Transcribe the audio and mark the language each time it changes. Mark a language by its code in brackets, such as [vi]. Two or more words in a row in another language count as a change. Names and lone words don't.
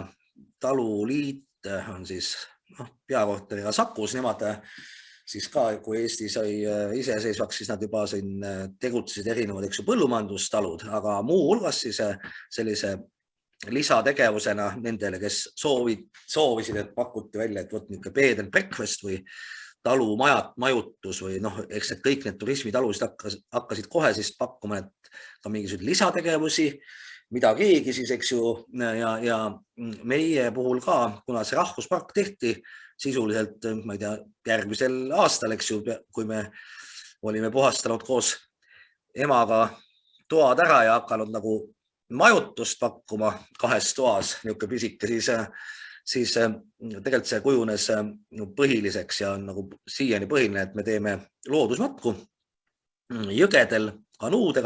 [et] Taluliit on siis peakorteriga Sakus, nemad siis ka, kui Eesti sai iseseisvaks, siis nad juba siin tegutsesid erinevad, eks ju, põllumajandustalud, aga muu hulgas siis sellise lisategevusena nendele, kes soovisid, et pakuti välja, et võt niisugune [en] bed and breakfast [et] või talumajutus või eks et kõik need turismitalusid hakkasid kohe siis pakkuma ka mingisuguseid lisategevusi, mida keegi siis, eks ju, ja meie puhul ka, kuna see rahvuspark tehti sisuliselt, ma ei tea, järgmisel aastal, eks ju, kui me olime puhastanud koos emaga toad ära ja hakanud nagu majutust pakkuma 2 toas, niisugune pisike, siis tegelikult see kujunes põhiliseks ja on nagu siiani põhiline, et me teeme loodusmatku jõgedel kanuudega.